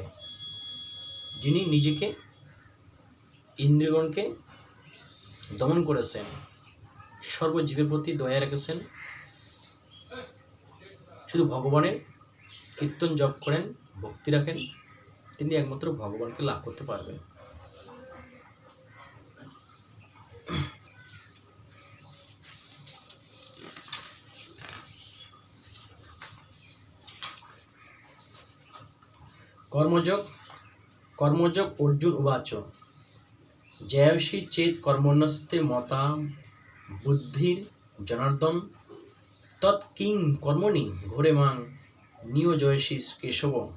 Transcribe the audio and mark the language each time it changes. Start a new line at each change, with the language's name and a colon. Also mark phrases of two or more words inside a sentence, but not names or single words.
Bangla: যিনি নিজেকে ইন্দ্রিয়গণকে দমন করেছেন, সর্বজীবের প্রতি দয়া রেখেছেন, শুধু ভগবানের কীর্তন জপ করেন, ভক্তি রাখেন, তিনি একমাত্র ভগবানকে লাভ করতে পারবেন।
Sanskrit: कर्मयोग अर्जुन उवाच जयसि चेत् कर्मण्यस्ते मता बुद्धिर्जनार्दन तत् किं कर्मणि घोरे मां नियोजयसि केशव।